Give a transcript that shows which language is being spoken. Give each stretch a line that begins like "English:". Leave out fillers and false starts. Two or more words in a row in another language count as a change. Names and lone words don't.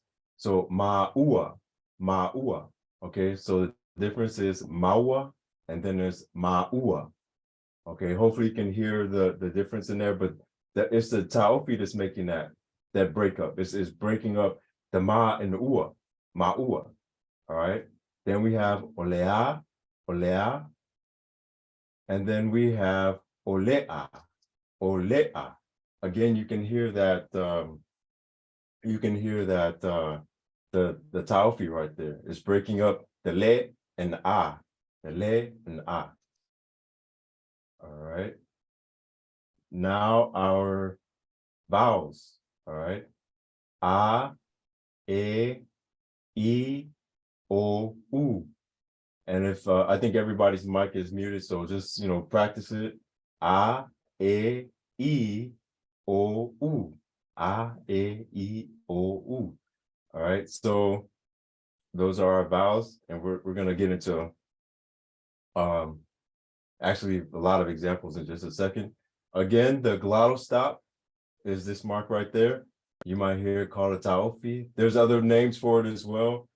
English: So maua, maua. Okay, so the difference is maua, and then there's maua. Okay, hopefully you can hear the difference in there, but it's the taofi that's making that breakup. It's breaking up the ma and the ua, maua. All right. Then we have olea, olea, and then we have olea, olea. Again, you can hear that. The taofi right there is breaking up the le and the a, the le and the a. All right. Now our vowels. All right. A, e, I, o, u. And if I think everybody's mic is muted, so just practice it. A, e, I, o, u. A, e, I, o, u. All right. So those are our vowels, and we're gonna get into actually a lot of examples in just a second. Again, the glottal stop is this mark right there. You might hear it called a taofi. There's other names for it as well.